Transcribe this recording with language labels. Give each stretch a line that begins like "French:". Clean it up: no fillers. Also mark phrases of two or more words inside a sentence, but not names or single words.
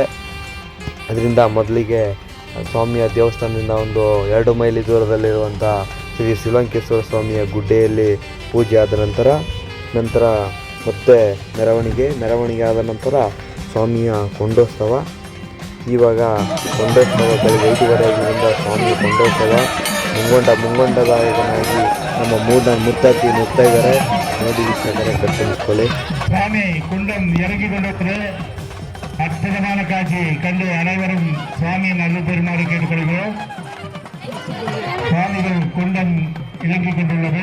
Kannada: ಅದರಿಂದ ಮೊದಲಿಗೆ ಸ್ವಾಮಿಯ ದೇವಸ್ಥಾನದಿಂದ ಒಂದು 2 ಮೈಲಿ ದೂರದಲ್ಲಿರುವಂಥ ಶ್ರೀ ಶಿವಲಂಕೇಶ್ವರ ಸ್ವಾಮಿಯ ಗುಡ್ಡೆಯಲ್ಲಿ ಪೂಜೆ ಆದ ನಂತರ ಮತ್ತೆ ಮೆರವಣಿಗೆ ಆದ ನಂತರ ಸ್ವಾಮಿಯ ಕೊಂಡೋತ್ಸವ. ಇವಾಗ ಕೊಂಡೋತ್ಸವ ಬೆಳಗ್ಗೆ 5:30 ಸ್ವಾಮಿಯ ಕೊಂಡೋತ್ಸವ ಮುಂಗೊಂಡದಾಯಕನಾಗಿ ನಮ್ಮ ಮುತ್ತತ್ತಿ ನುಗ್ತಾ ಇದ್ದಾರೆ. ನೋಡಿ ವೀಕ್ಷಕರೇ, ಕಣ್ತುಂಬಿಸ್ಕೊಳ್ಳಿ.
Tamil: சுவாமி குண்டம் இறங்கி கொண்டிருக்கிற அற்புதமான காட்சி கண்டு அனைவரும் சுவாமி நல்ல பெருமாறு கேட்டுக்கொள்கிறோம். சுவாமிகள் குண்டம் இறங்கி கொண்டுள்ளது.